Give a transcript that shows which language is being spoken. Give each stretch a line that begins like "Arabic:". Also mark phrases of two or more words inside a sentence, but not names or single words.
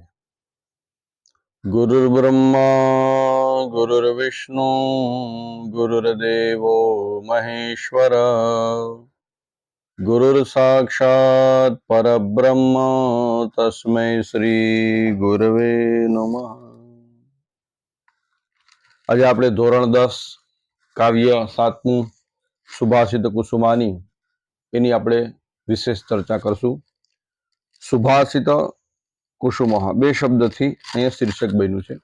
Sanskrit: गुरुर्ब्रह्मा गुरुर्विष्णु गुरुर्देवो महेश्वर गुरुर्साक्षात् परब्रह्म तस्मै श्री गुरवे नमः।
Gujarati: आज આપણે ધોરણ 10 કાવ્ય 7મું સુભાષિત કુસુમાની એની આપણે વિશેષ ચર્ચા કરશું। સુભાષિત કુસુમ બે શબ્દથી અહીંયા શીર્ષક બન્યું છે।